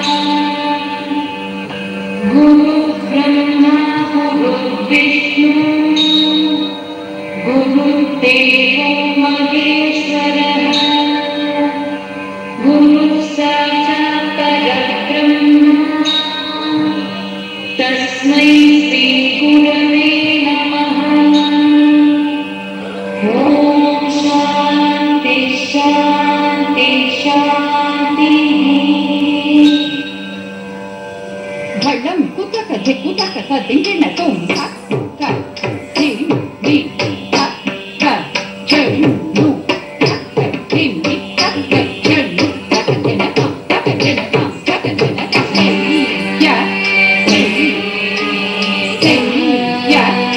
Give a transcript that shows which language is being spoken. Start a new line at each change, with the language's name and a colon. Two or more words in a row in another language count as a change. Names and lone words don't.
Sanskrit: गुरुर्ब्रह्मा गुरुर्विष्णु गुरुर्देवो महेश्वरः गुरुः साक्षात् परब्रह्म तस्मै श्रीगुरवे नमः। ॐ शान्ति शान्ति शान्तिः। Bailam kutaka dinggina tom ka tim di ka chen lu tim di ka chen lu dina ka dina ya ya